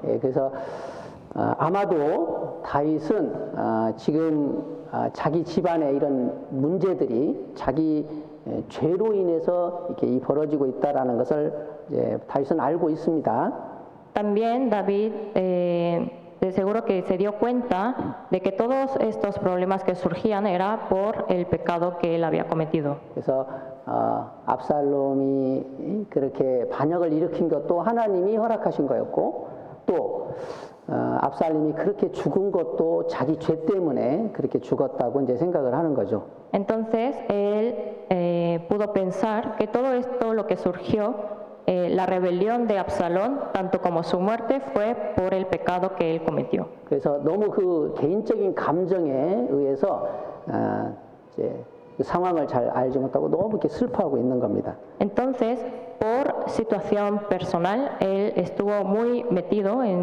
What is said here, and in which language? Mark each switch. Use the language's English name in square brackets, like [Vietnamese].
[Korean] 그래서 아마도 다윗은 지금 자기 집안의 이런 문제들이 자기 죄로 인해서 이렇게 벌어지고 있다라는 것을 다윗은 알고 있습니다. [Spanish] También David de seguro que se dio cuenta de que todos estos problemas que surgían era por el pecado que él había cometido. [Korean] 그래서 압살롬이 그렇게 반역을 일으킨 것도 하나님이 허락하신 거였고 또 압살롬이 그렇게 죽은 것도 자기 죄 때문에 그렇게 죽었다고 이제 생각을 하는 거죠. [Spanish] Entonces él pudo pensar que todo esto lo que surgió la rebelión de Absalón, tanto como su muerte, fue por el pecado que él cometió. [Korean] 그래서 너무 그 개인적인 감정에 의해서 이제 그 상황을 잘 알지 못하고 너무 이렇게 슬퍼하고 있는 겁니다. [Spanish] Entonces, por situación personal, él estuvo muy metido